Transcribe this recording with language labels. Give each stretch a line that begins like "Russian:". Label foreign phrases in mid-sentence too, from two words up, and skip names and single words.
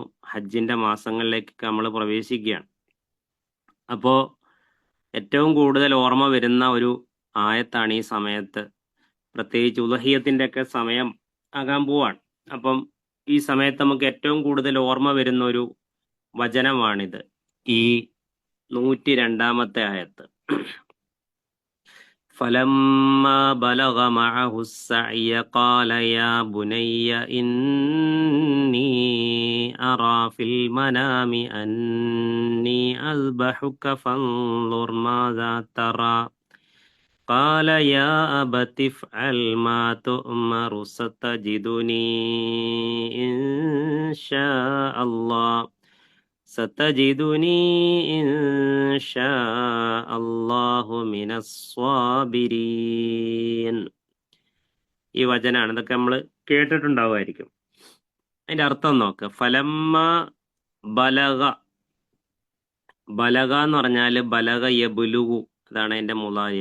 Malayalam: ഹജ്ജിന്റെ മാസങ്ങളിലേക്ക് നമ്മൾ പ്രവേശിക്കുകയാണ്. അപ്പോ ഏറ്റവും കൂടുതൽ ഓർമ്മ വരുന്ന ഒരു ആയത്താണ് ഈ സമയത്ത്. പ്രത്യേകിച്ച് ഉദഹിയത്തിന്റെ ഒക്കെ സമയം ആകാൻ പോവാണ്. അപ്പം ഈ സമയത്ത് നമുക്ക് ഏറ്റവും കൂടുതൽ ഓർമ്മ വരുന്ന ഒരു വചനമാണിത്, ഈ 102-ാമത്തെ ആയത്ത്.
Arabic: فلما بلغ معه السعي قال يا بني إني أرى في المنام أني أذبحك فانظر ماذا ترى قال يا أبت افعل ما تؤمر ستجدني إن شاء الله من الصابرين.
Malayalam: ഈ വചനാണ്. ഇതൊക്കെ നമ്മൾ കേട്ടിട്ടുണ്ടാവുമായിരിക്കും. അതിന്റെ അർത്ഥം നോക്ക്.
Arabic: فلما بلغ,
Malayalam: ബലഗ എന്ന് പറഞ്ഞാല്
Arabic: بلغ يبلغ,
Malayalam: അതാണ് അതിന്റെ മുളാരി.